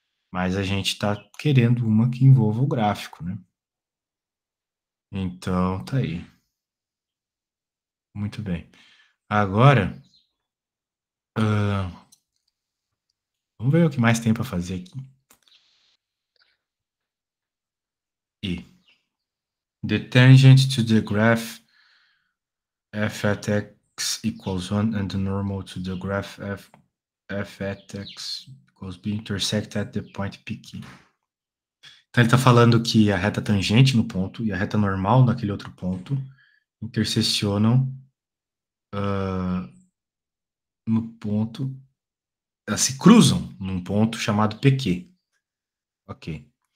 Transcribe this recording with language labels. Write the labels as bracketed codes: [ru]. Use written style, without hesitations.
[pt] Mas a gente está querendo uma que envolva o gráfico, né? Então, tá aí. Muito bem. Agora, vamos ver o que mais tem para fazer aqui. [en] E the tangent to the graph f at x equals 1 and the normal to the graph f at x equals b intersect at the point PQ. [pt] Então ele está falando que a reta tangente no ponto e a reta normal naquele outro ponto interseccionam no ponto, elas se cruzam num ponto chamado PQ. Ok.